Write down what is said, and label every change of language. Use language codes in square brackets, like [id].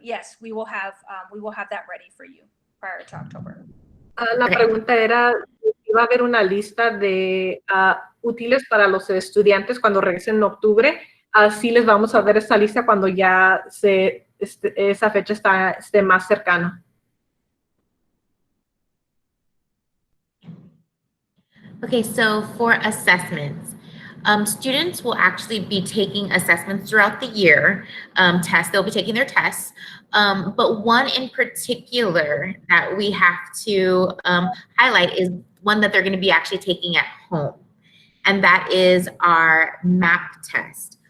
[en] Yes, we will have that ready for you prior to October. [es] La pregunta era si va a haber una lista de útiles para los estudiantes cuando regresen en octubre. Así les vamos a dar esa lista cuando ya esa fecha esté más cercana. [en] Okay, so for assessments, students will actually be taking assessments throughout the year, they'll be taking their tests, but one in particular that we have to highlight is one that they're going to be actually taking at home, and that is our MAP test.